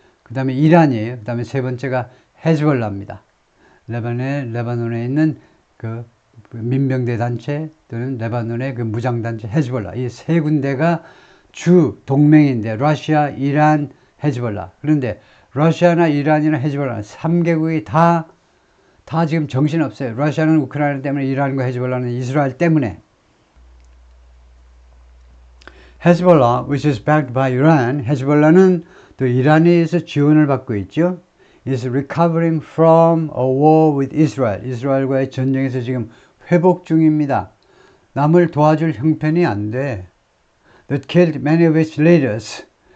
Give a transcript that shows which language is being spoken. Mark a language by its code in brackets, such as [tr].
[ko] 그 다음에 이란이에요. 그 다음에 세 번째가 헤즈볼라입니다. 레바논에 있는 그 민병대 단체 또는 레바논의 그 무장단체 헤즈볼라. 이 세 군데가 주 동맹인데 러시아, 이란, 헤즈볼라. 그런데 러시아나 이란이나 헤즈볼라 3개국이 다 지금 정신없어요. 러시아는 우크라이나 때문에, 이란과 헤즈볼라는 이스라엘 때문에. [en] Hezbollah, which is backed by Iran, [ko] 헤즈볼라는 또 이란에 의해서 지원을 받고 있죠. [en] is recovering from a war with Israel. [ko] 이스라엘과의 전쟁에서 지금 회복 중입니다. 남을 도와줄 형편이 안 돼. [en] That killed many of its leaders.